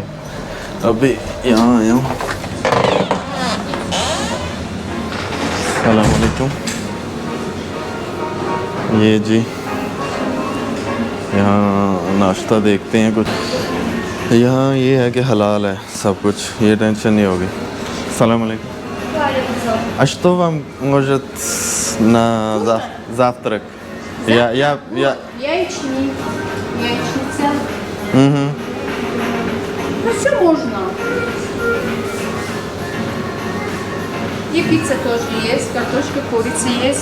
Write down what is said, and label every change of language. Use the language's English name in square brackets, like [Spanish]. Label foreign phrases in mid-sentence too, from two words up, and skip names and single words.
[Hindi] अभी यहाँ आया हूँ। [Arabic] السلام عليكم. [Hindi] ये जी यहाँ नाश्ता देखते हैं कुछ। यहाँ ये है कि हलाल है सब कुछ, ये टेंशन नहीं होगी। [Arabic] السلام عليكم. [Russian] А что вам может на завтрак? Я. Яичник, яичница. Угу. Ну, все можно. И пицца тоже есть, картошка, курица есть.